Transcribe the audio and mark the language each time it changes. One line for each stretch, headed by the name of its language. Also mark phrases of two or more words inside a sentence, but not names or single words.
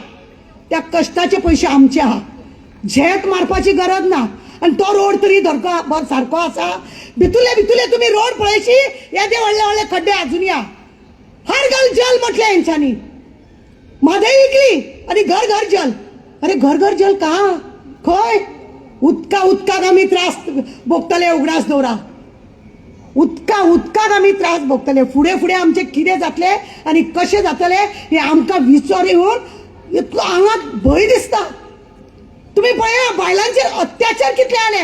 Konkani: त्या कष्टाचे पैसे आमचे आहा. झेक मारपाची गरज ना. आणि तो रोड तरी सारको आसा. भितुले भितुले तुम्ही रोड पळयशी, येदे व्हडले व्हडले खड्डे अजूनय आहा.
Hindi: हर घर जल
Konkani: म्हटले यांच्यानी. म्हादय विकली आणि
Hindi: घर घर जल. अरे घर घर जल का?
Konkani: खंय? उदकाक आमी त्रास भोगतले. उगडास दवरा. उदकाक आमी त्रास भोगतले. फुडें फुडें आमचे कितें जातले आनी कशें जातले हे आमकां विचार येवन इतलो आंगात भंय दिसता. तुम्ही पळया बायलांचेर अत्याचार कितले जाले.